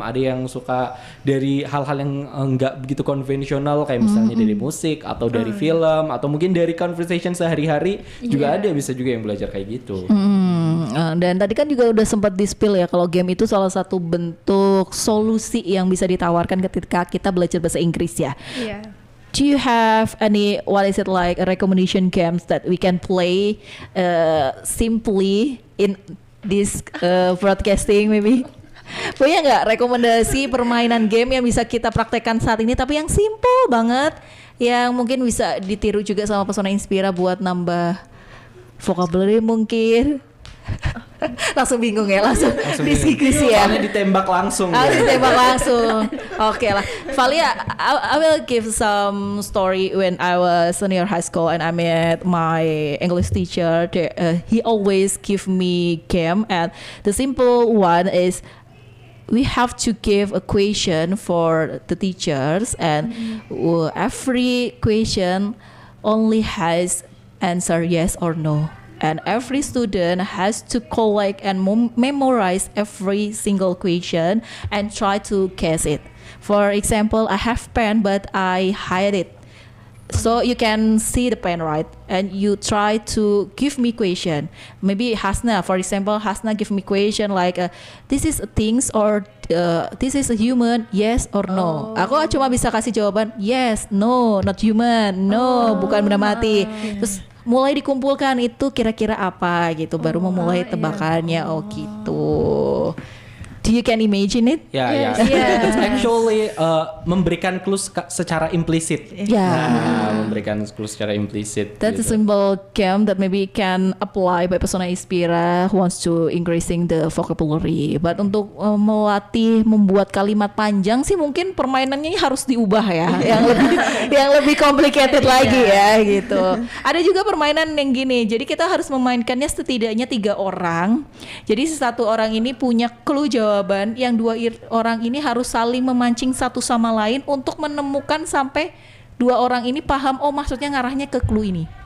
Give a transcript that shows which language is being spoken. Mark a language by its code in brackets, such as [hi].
[id] Ada yang suka dari hal-hal yang enggak begitu konvensional, kayak misalnya dari musik atau dari film atau mungkin dari conversation sehari-hari juga ada, bisa juga yang belajar kayak gitu. Dan tadi kan juga udah sempat di-spill ya kalau game itu salah satu bentuk solusi yang bisa ditawarkan ketika kita belajar bahasa Inggris ya. [en] Yeah. Do you have any a recommendation games that we can play simply in this broadcasting maybe? [id] Punya nggak rekomendasi permainan game yang bisa kita praktekkan saat ini tapi yang simple banget, yang mungkin bisa ditiru juga sama Pesona Inspira buat nambah vocabulary mungkin? Langsung bingung ya, langsung diskusi ya. Soalnya ditembak langsung. Ditembak langsung. Oke lah, [en] Valia, I will give some story when I was senior high school and I met my English teacher. He always give me game, and the simple one is we have to give a question for the teachers, and every question only has answer yes or no. And every student has to collect and memorize every single question and try to guess it. For example, I have pen but I hide it. So you can see the pen, right? And you try to give me question. Maybe Hasna, for example, Hasna give me question like this is a things or this is a human, yes or no. [id] Aku cuma bisa kasih jawaban yes, no, [en] not human, [id] no, bukan benda mati. Terus mulai dikumpulkan itu kira-kira apa gitu, baru memulai tebakannya. Oh gitu. [en] Do you can imagine it? [id] Yeah. [en] It's actually [id] memberikan clue secara implisit. Memberikan clue secara implisit. [en] That's a simple game that maybe can apply by Pesona Inspira who wants to increasing the vocabulary. [id] But untuk melatih membuat kalimat panjang sih mungkin permainannya harus diubah ya, yang lebih complicated lagi ya gitu. Ada juga permainan yang gini. Jadi kita harus memainkannya setidaknya 3 orang. Jadi satu orang ini punya clue jawaban, yang 2 orang ini harus saling memancing satu sama lain untuk menemukan sampai 2 orang ini paham, oh maksudnya ngarahnya ke clue ini.